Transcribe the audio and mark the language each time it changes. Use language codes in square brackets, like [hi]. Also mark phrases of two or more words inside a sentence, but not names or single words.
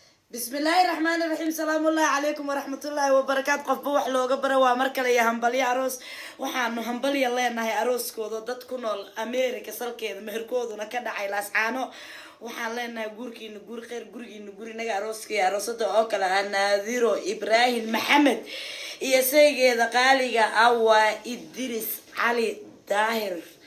[ar] بسم الله الرحمن الرحيم. السلام الله عليكم ورحمة الله وبركاته. [so] Qofba wax looga baro waa mar kale iyo hambalyo aroos. Waxaanu hambalyo leenahay arooskooda dad ku nool America salkeeda, meherkooduna ka dhacay Laascaano. Waxaan leenahay guurkiina guur khayr, gurigiina guri naga arooska iyo aroosada oo kale ah Naadiro Ibrahim Maxamed iyo saygeeda qaaliga ah waa Idris Cali Daahir.